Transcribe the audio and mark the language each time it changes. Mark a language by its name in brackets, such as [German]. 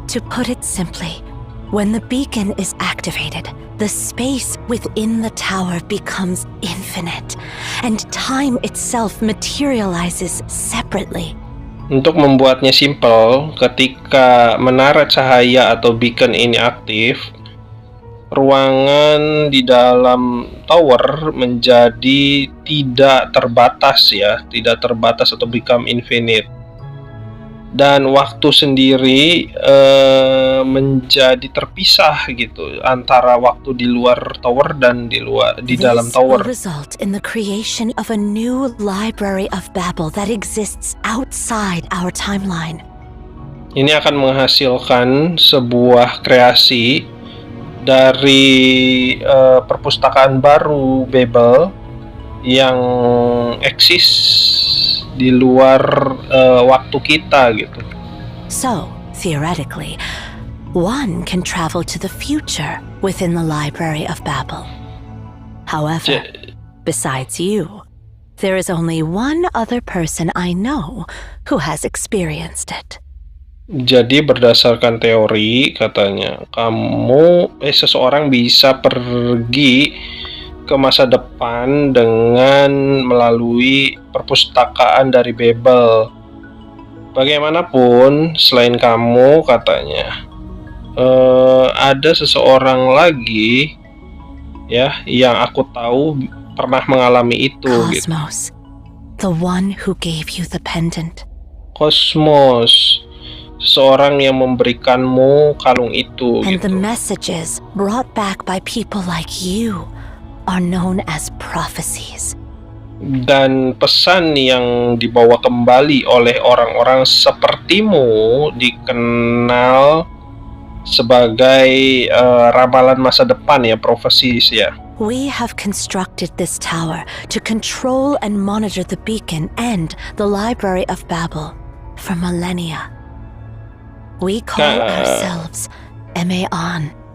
[English] To put it simply, when the beacon is activated, the space within the tower becomes infinite, and time itself materializes separately. [Indonesian] Untuk membuatnya simpel, ketika menara cahaya atau beacon ini aktif, ruangan di dalam tower menjadi tidak terbatas atau become infinite. Dan waktu sendiri menjadi terpisah gitu antara waktu di luar tower dan di dalam [English] This tower. will result in the creation of a new library of Babel that exists outside our timeline. [Indonesian] Ini akan menghasilkan sebuah kreasi dari perpustakaan baru Babel yang eksis di luar waktu kita gitu. [English] So, theoretically, one can travel to the future within the library of Babel. However, besides you, there is only one other person I know who has experienced it. [Indonesian] Jadi berdasarkan teori katanya seseorang bisa pergi ke masa depan dengan melalui perpustakaan dari Babel. Bagaimanapun selain kamu katanya ada seseorang lagi ya yang aku tahu pernah mengalami itu gitu. [English] Cosmos, the one who gave you the pendant. [Indonesian] Kosmos, seseorang yang memberikanmu kalung itu [English] And the [Indonesian] gitu. [English] messages brought back by people like you are known as prophecies. [Indonesian] Dan pesan yang dibawa kembali oleh orang-orang sepertimu dikenal sebagai ramalan masa depan ya, prophecies ya. [English] We have constructed this tower to control and monitor the beacon and the Library of Babel for millennia. We call ourselves Emean.